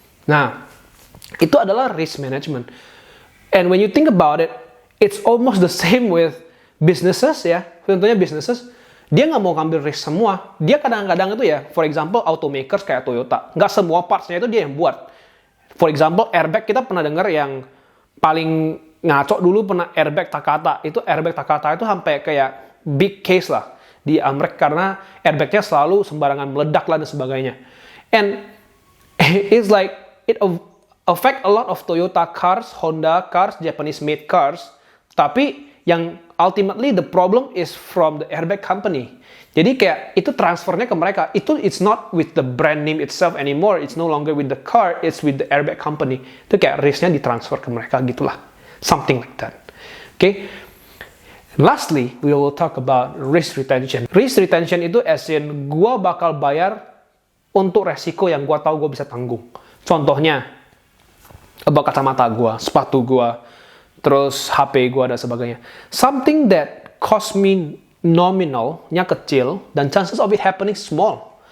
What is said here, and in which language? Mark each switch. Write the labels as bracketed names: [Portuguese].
[Indonesian] Nah, itu adalah risk management. [English] And when you think about it, it's almost the same with businesses ya. [Indonesian] Contohnya businesses, dia nggak mau ngambil risk semua. Dia kadang-kadang itu ya, [English] for example, [Indonesian] automakers kayak Toyota. Nggak semua parts-nya itu dia yang buat. [English] For example, [Indonesian] airbag kita pernah dengar yang paling ngaco dulu pernah airbag Takata. Itu airbag Takata itu sampai kayak [English] big case [Indonesian] lah di Amerika karena airbagnya selalu sembarangan meledak lah dan sebagainya. [English] And it's like it affect a lot of Toyota cars, Honda cars, Japanese made cars. [Indonesian] Tapi yang [English] ultimately the problem is from the airbag company. [Indonesian] Jadi kayak itu transfernya ke mereka. [English] It's not with the brand name itself anymore. It's no longer with the car. It's with the airbag company. [Indonesian] Itu kayak risknya ditransfer ke mereka gitulah. [English] Something like that. Okay. Lastly, we will talk about risk retention. [Indonesian] Risk retention itu [English] as in [Indonesian] gua bakal bayar untuk resiko yang gua tahu gua bisa tanggung. Contohnya, kacamata gua, sepatu gua, terus HP gua dan sebagainya. [English] Something that cost me [Indonesian] nominalnya kecil dan [English] chances of it happening small.